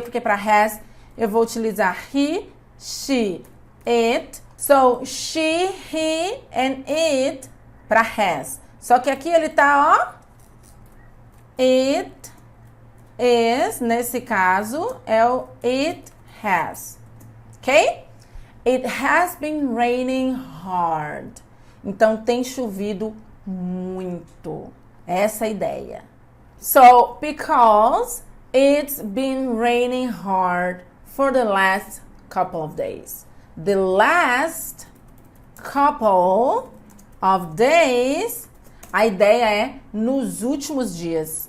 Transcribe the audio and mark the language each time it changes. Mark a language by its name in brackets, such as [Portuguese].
[Portuguese] Porque para has eu vou utilizar he, she, it. [English] So, she, he and it para has. [Portuguese] Só que aqui ele tá, ó, it is, nesse caso, é o it has, ok? [English] It has been raining hard. [Portuguese] Então, tem chovido muito. Essa é a ideia. [English] So, because it's been raining hard for the last couple of days. The last couple of days, [Portuguese] a ideia é nos últimos dias.